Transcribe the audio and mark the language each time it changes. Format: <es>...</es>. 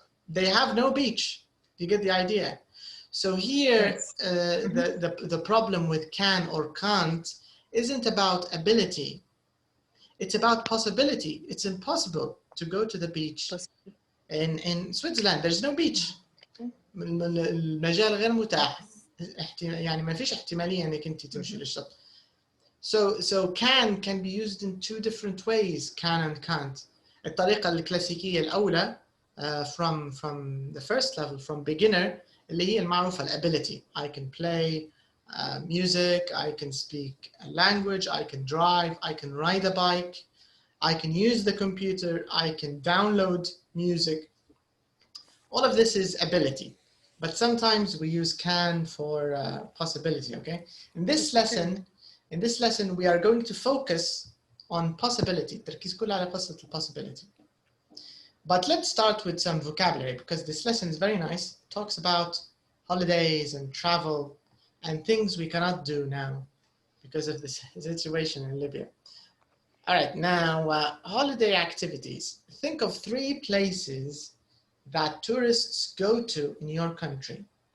<en>They have no beach. You get the idea? So here, the problem with can or can't isn't about ability. It's about possibility. It's impossible to go to the beach in Switzerland. There's no beach.</en> <ar>المجال غير متاح. يعني ما فيش احتمالية انك انت تمشي للشط.</ar> <en>So can be used in two different ways, can and can't.</en> <ar>الطريقة الكلاسيكية الأولى</ar> <en>from the first level, from beginner,</en> <ar>اللي هي المعروفة الability.</ar> <en>I can play music, I can speak a language, I can drive, I can ride a bike, I can use the computer, I can download music. All of this is ability. But sometimes we use can for possibility, okay? In this lesson, we are going to focus on possibility.</en> <ar>التركيز كله على قصة possibility.</ar> <en>But let's start with some vocabulary because this lesson is very nice. It talks about holidays and travel and things we cannot do now because of this situation in Libya. All right, now holiday activities. Think of 3 places that tourists go to in your country.</en>